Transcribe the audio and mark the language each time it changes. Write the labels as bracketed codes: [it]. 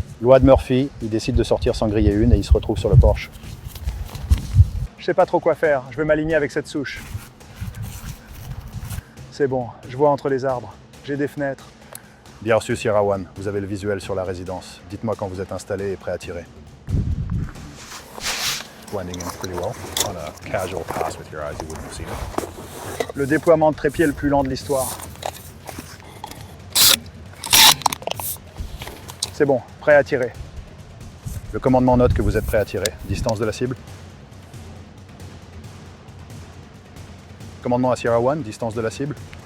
[fr] Loi de Murphy, il décide de sortir sans griller une et il se retrouve sur le porche. Je sais pas trop quoi faire. Je vais m'aligner avec cette souche. C'est bon, je vois entre les arbres. J'ai des fenêtres. Bien reçu, Sierra One. Vous avez le visuel sur la résidence. Dites-moi quand vous êtes installé et prêt à tirer. [en] Blending in pretty well. On a casual pass with your eyes, you wouldn't have seen it. [fr] Le déploiement de trépied le plus lent de l'histoire. C'est bon, prêt à tirer. Le commandement note que vous êtes prêt à tirer. Distance de la cible. Commandement à Sierra One, distance de la cible.